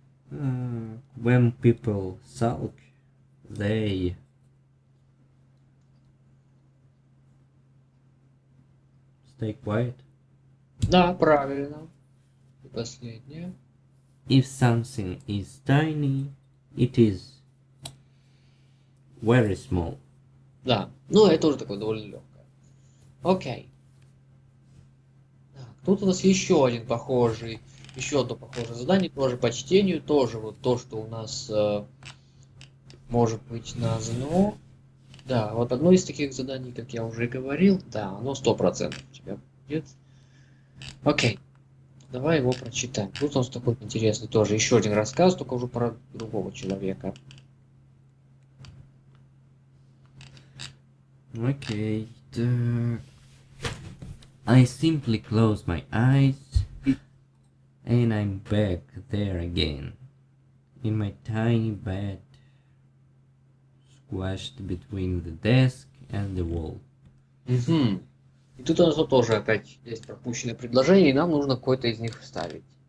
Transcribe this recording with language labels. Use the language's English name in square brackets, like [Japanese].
[English] When people sulk, they stay quiet. [Russian] Да, правильно. И последнее. [English] If something is tiny, it is very small. [Russian] Да. Ну, это тоже такое довольно легкое. Окей. Так, тут у нас еще одно похожее задание, тоже по чтению, тоже вот то, что у нас может быть названо. Да, вот одно из таких заданий, как я уже говорил, да, оно 100% у тебя будет. Окей, давай его прочитаем. Тут у нас такой интересный тоже, еще один рассказ, только уже про другого человека. [English] Okay. I simply close my eyes and I'm back there again in my tiny bed squashed between the desk and the wall. Угу. [Russian] И тут у нас вот тоже опять есть пропущенное предложение, и нам нужно какое-то из них вставить.